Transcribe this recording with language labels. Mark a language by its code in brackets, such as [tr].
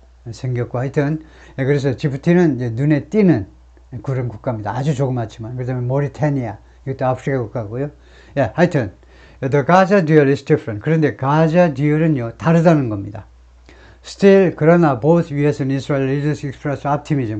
[ko] 생겼고, 하여튼 그래서 지부티는 이제 눈에 띄는 그런 국가입니다. 아주 조그맣지만. 그 다음에 모리타니아, 이것도 아프리카 국가고요. 하여튼 [en] The Gaza deal is different. [ko] 그런데 가자 듀얼은요 다르다는 겁니다. [en] Still, [ko] 그러나 [en] both US and Israel leaders express optimism.